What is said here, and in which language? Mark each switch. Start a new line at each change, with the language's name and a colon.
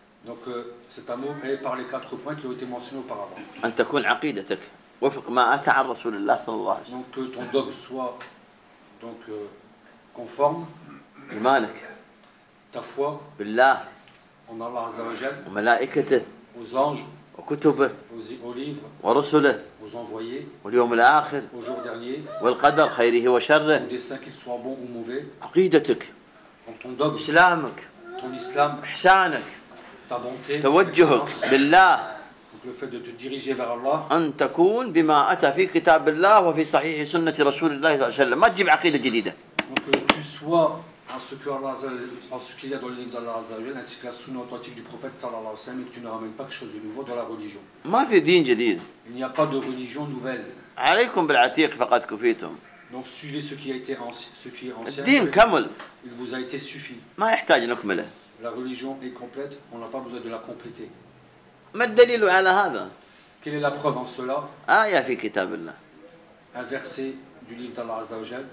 French: donc cet amour est par les quatre points qui ont été mentionnés auparavant
Arabic: أن تكون عقيدتك وفق ما أتى عن رسول الله صلى الله عليه وسلم.
French: Donc que ton dogme soit donc conforme.
Arabic: إيمانك.
French: Ta foi.
Arabic: بالله.
French: En Allah
Arabic: عز وجل. وملائكته.
French: Aux anges.
Arabic: وكتبه.
French: Aux livres.
Arabic: ورسله.
French: Aux envoyés.
Arabic: واليوم الآخر.
French: Au jour dernier.
Arabic: والقدر خيره وشره.
French: Au destin qu'il soit bon ou mauvais.
Arabic: عقيدتك.
French: En ton dogme.
Arabic: إسلامك.
French: Ton islam.
Arabic: إحسانك.
French: Ta bonté.
Arabic: توجهك بالله.
French: Le fait de te diriger vers Allah.
Arabic: أن تكون بما أتى في كتاب الله وفي صحيح سنة رسول الله صلى الله عليه وسلم. ما تجيب عقيدة جديدة.
French: Donc que tu sois en ce que Allah en ce qu'il y a dans le livre d'Allah
Arabic: عز وجل
French: ainsi que la sunna authentique du prophète
Arabic: صلى الله عليه وسلم
French: et que tu ne ramènes pas quelque chose de nouveau dans la religion.
Arabic: ما في دين جديد.
French: Il n'y a pas de religion nouvelle.
Arabic: عليكم بالعتيق فقد كفيتم.
French: Donc suivez ce qui a été ancien, ce qui est ancien.
Arabic: الدين كامل.
French: Il vous a été suffi.
Arabic: ما يحتاج نكمله.
French: La religion est complète. On n'a pas besoin de la compléter.
Arabic: ما الدليل على هذا؟
French: Quelle est la preuve en cela؟
Arabic: آية في كتاب الله.
French: Un verset du livre d'Allah
Arabic: عز وجل.